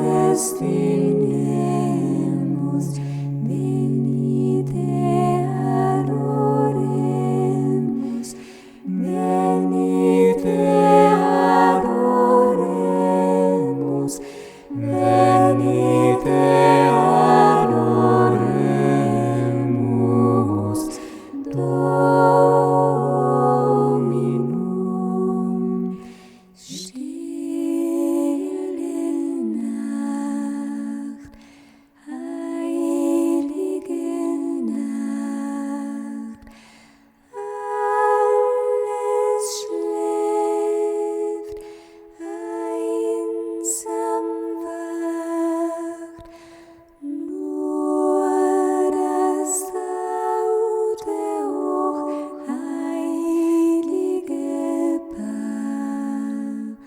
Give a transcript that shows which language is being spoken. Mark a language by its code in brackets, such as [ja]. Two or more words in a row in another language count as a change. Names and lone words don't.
[la] festinemus, venite adoremus, venite adoremus, venite adoremus, Dominum. [de] Stille Nacht, heilige Nacht, alles schläft, einsam wacht, nur das laute hochheilige Paar.